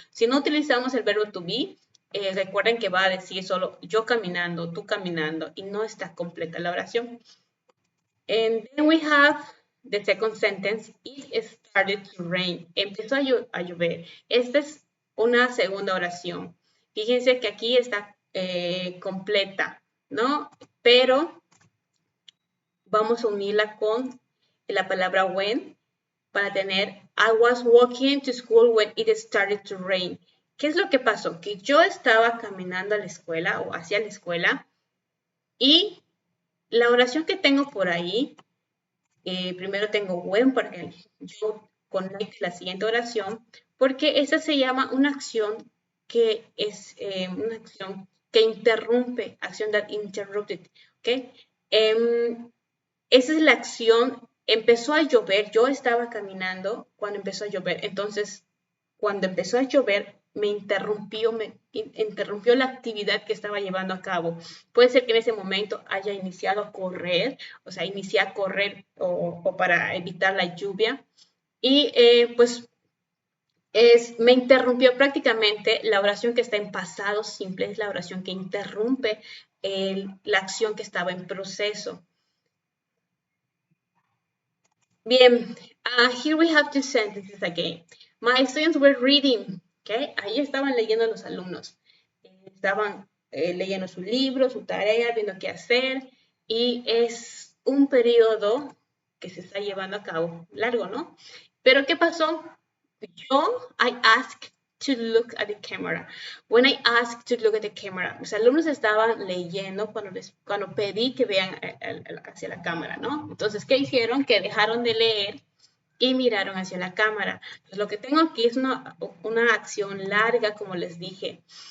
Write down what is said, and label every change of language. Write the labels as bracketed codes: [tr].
[es] Si no utilizamos el verbo to be, recuerden que va a decir solo yo caminando, tú caminando, y no está completa la oración. [en] And then we have the second sentence, it started to rain. [es] Empezó a llover. Esta es una segunda oración. Fíjense que aquí está completa, ¿no? Pero vamos a unirla con la palabra when para tener [en] I was walking to school when it started to rain. [es] ¿Qué es lo que pasó? Que yo estaba caminando a la escuela o hacia la escuela y la oración que tengo por ahí, primero tengo when porque yo conecto la siguiente oración porque esa se llama una acción que es una acción que interrumpe, acción that interrupted, ¿ok? Esa es la acción, empezó a llover, yo estaba caminando cuando empezó a llover, entonces cuando empezó a llover me interrumpió la actividad que estaba llevando a cabo. Puede ser que en ese momento haya iniciado a correr, o sea, inicié a correr o para evitar la lluvia y pues me interrumpió prácticamente la oración que está en pasado simple, es la oración que interrumpe la acción que estaba en proceso. [en] Bien, here we have two sentences again. My students were reading, okay? [es] Ahí estaban leyendo los alumnos. Estaban leyendo su libro, su tarea, viendo qué hacer. Y es un periodo que se está llevando a cabo, largo, ¿no? Pero ¿qué pasó? [en] I asked to look at the camera. When I asked to look at the camera, [es] los alumnos estaban leyendo cuando pedí que vean hacia la cámara, ¿no? Entonces, ¿qué hicieron? Que dejaron de leer y miraron hacia la cámara. Entonces, lo que tengo aquí es una acción larga, como les dije.